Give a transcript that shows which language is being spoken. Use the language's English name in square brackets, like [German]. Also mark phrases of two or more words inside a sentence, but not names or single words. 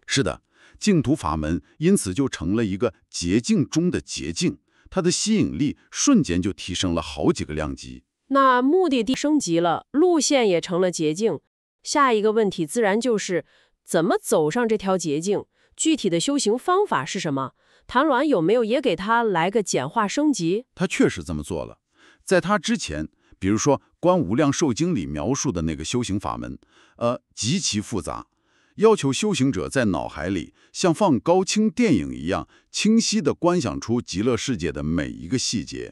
[Chinese] 是的，淨土法門因此就成了一個捷徑中的捷徑，它的吸引力瞬間就提升了好幾個量級。那目的地升級了，路線也成了捷徑，下一個問題自然就是怎麼走上這條捷徑，具體的修行方法是什麼？曇鸞有沒有也給他來個簡化升級？他確實這麼做了。在他之前，比如說《觀無量壽經》裡描述的那個修行法門，極其複雜，要求修行者在腦海裡像放高清電影一樣，清晰地觀想出極樂世界的每一個細節，